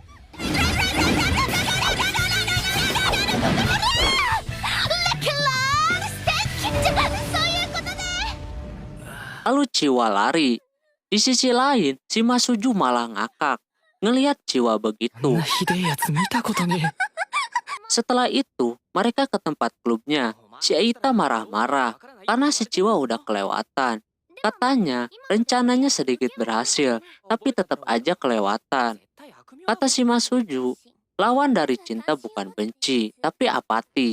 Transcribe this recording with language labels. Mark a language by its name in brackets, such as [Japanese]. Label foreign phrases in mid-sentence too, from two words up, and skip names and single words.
[Indonesian] Lalu Chiwa lari. Di sisi lain, si Masuju malah ngakak. Ngelihat Chiwa begitu. [Japanese] ひでえやつ見たことねえ。 [Indonesian] Setelah itu, mereka ke tempat klubnya. Si Eita marah-marah karena si Chiwa udah kelewatan. Katanya, rencananya sedikit berhasil, tapi tetap aja kelewatan. Kata si Masuju, lawan dari cinta bukan benci, tapi apati.